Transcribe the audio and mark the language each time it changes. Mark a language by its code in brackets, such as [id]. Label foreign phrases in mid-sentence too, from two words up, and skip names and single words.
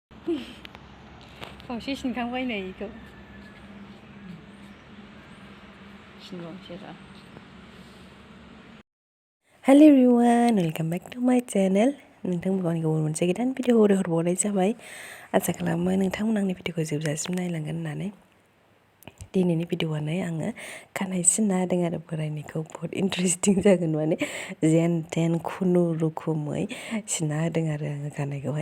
[brx] खावसे सिनखांबाय नै इखौ सिनबावनोसै र'। [en] Hello everyone, welcome back to my channel. [brx] नोंथांमोनखौ गुबुन मोनसे गोदान भिडिअ हरबावनाय जाबाय। आसा खालामो नोंथांमोना आंनि भिडिअखौ जोबजासिम नायलांगोन होननानै। दिनैनि भिडिअआनो आङो खानाय सिनना होदों आरो बोरायनिखौ बहुत इन्टारेस्टिं जागोन, माने जेन थेन खुनुरुखुमै सिनना होदों आरो आङो खानायखौहाय।